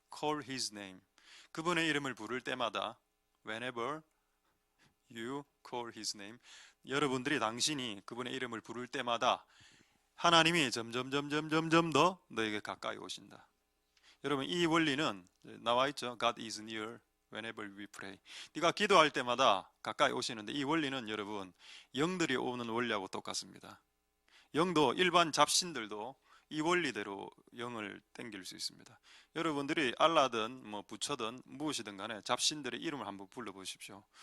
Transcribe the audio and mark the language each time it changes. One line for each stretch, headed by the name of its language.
English: Call His name.
Korean: 그분의 이름을 부를 때마다,
English: whenever you call His name,
Korean: 여러분들이 당신이 그분의 이름을 부를 때마다 하나님이 점점 더 너에게 가까이 오신다. 여러분, 이 원리는 나와 있죠.
English: God is near whenever we pray.
Korean: 네가 기도할 때마다 가까이 오시는데, 이 원리는 여러분 영들이 오는 원리하고 똑같습니다. 영도, 일반 잡신들도 이 원리대로 영을 땡길 수 있습니다. 여러분들이 알라든 뭐 부처든 무엇이든 간에 잡신들의 이름을 한번 불러보십시오.